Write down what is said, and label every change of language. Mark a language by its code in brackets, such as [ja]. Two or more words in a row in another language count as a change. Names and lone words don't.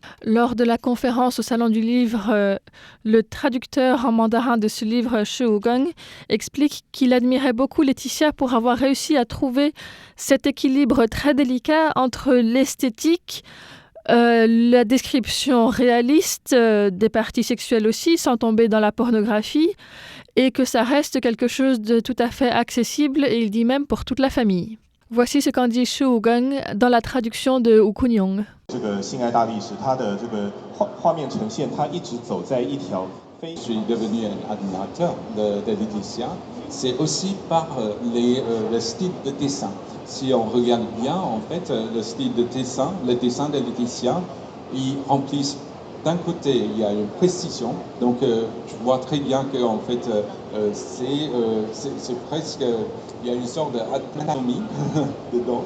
[fr] Lors de la conférence au Salon du Livre, le traducteur en mandarin de ce livre, Shi Wugong, explique qu'il admirait beaucoup Laetitia pour avoir réussi à trouver cet équilibre très délicat entre l'esthétique, la description réaliste des parties sexuelles aussi, sans tomber dans la pornographie, et que ça reste quelque chose de tout à fait accessible, et il dit même pour toute la famille. Voici ce qu'en dit Shi Wugong dans la traduction de Wu Kunyong. [zh] 这个性爱大历史，它的这个画面呈现，它一直走在一条非。 [fr] Je suis devenu un admirateur de Laetitia. C'est aussi par le style de dessin. Si on regarde bien, en fait, le style de dessin, le dessin de Laetitia, ils remplissent. D'un côté, il y a une précision, donc je vois très bien que en fait, c'est presque, il y a une sorte d'anatomie dedans.